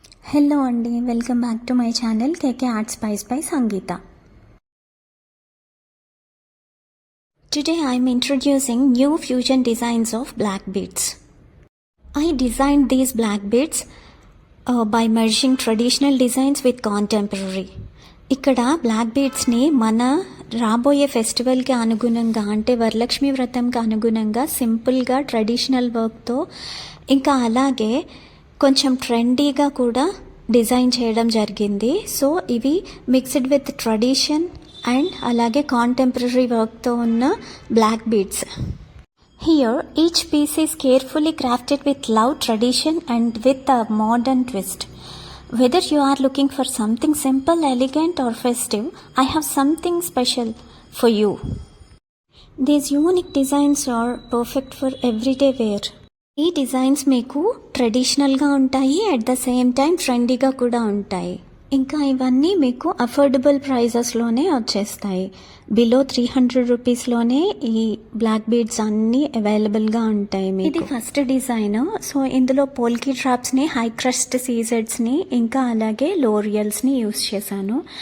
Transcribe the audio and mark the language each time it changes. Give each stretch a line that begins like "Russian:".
English: Hello Andy, welcome back to my channel KK Art Spice by Sangeeta. Today I am introducing new fusion designs of black beads. I designed these black beads by merging traditional designs with contemporary.
Telugu: ఇక్కడ black బీడ్స్ని మన రాబోయే ఫెస్టివల్కి అనుగుణంగా అంటే వరలక్ష్మి వ్రతంకి అనుగుణంగా సింపుల్గా traditional వర్క్తో ఇంకా అలాగే కొంచెం ట్రెండీగా కూడా డిజైన్ చేయడం జరిగింది. సో ఇవి
English: mixed with tradition and
Telugu: అలాగే కాంటెంపరీ వర్క్తో ఉన్న black beads.
English: Here each piece is carefully crafted with love, tradition and with a modern twist. Whether you are looking for something simple, elegant or festive, I have something special for you. These unique designs are perfect for everyday wear.
Telugu: ఈ designs మీకు ట్రెడిషనల్గా ఉంటాయి,
English: at the same time
Telugu: ట్రెండీగా కూడా ఉంటాయి. ఇంకా ఇవన్నీ మీకు అఫోర్డబుల్ ప్రైజెస్లోనే వచ్చేస్తాయి. బిలో 300 రూపీస్లోనే ఈ బ్లాక్ బీడ్స్ అన్నీ అవైలబుల్గా ఉంటాయి. ఇది ఫస్ట్ డిజైన్. సో ఇందులో పోల్కీ డ్రాప్స్ని, హై క్రస్ట్ సీజెడ్స్ని ఇంకా అలాగే లోరియల్స్ని యూస్ చేశాను.